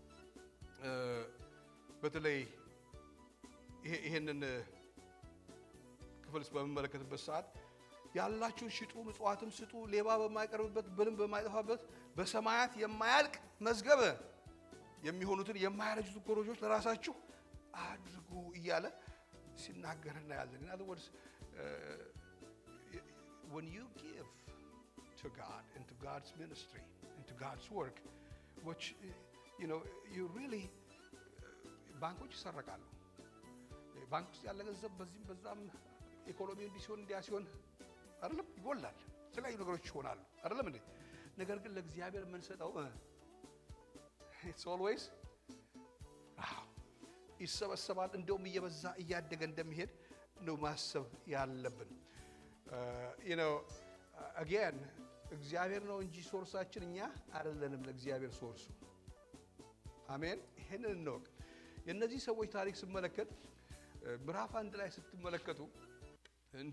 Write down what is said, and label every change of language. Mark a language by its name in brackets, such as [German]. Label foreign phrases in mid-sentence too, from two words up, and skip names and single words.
[Amharic] በተለይ ይሄንን ክፍል በመመለከትበት ሰዓት ያላችሁን ሽጡ፣ ምጽዋትም ስጡ፣ ሌባ በማይቀርብበት ብልም በማይጠፋበት በሰማያት የማያልቅ መዝገብ የሚሆኑትን የማያረጁት ኮረጆች ለራሳችሁ አድርጉ እያለ ሲናገር እናያለን። [English] in other words when you give to God into God's ministry, into God's work, which you really [Amharic] ባንኮች ይሰረቃሉ። ባንክ ውስጥ ያለ ገንዘብ በዚህም በዛም ኢኮኖሚው እንዲያ ሲሆን አይደለም ይጎላል፣ የተለያዩ ነገሮች ይሆናሉ አይደለም እንዴ? ነገር ግን ለእግዚአብሔር የምንሰጠው [English] it's always [Amharic] ይሰበሰባል። እንደውም እየበዛ እያደገ እንደሚሄድ ነው ማሰብ ያለብን። again እግዚአብሔር ነው እንጂ ሶርሳችን እኛ አይደለንም። ለእግዚአብሔር ሶርሱ። አሜን። ይሄንን ነው የነዚህ ሰዎች ታሪክ ስመለከት ምዕራፍ 1 ላይ ስትመለከቱ እንዲህ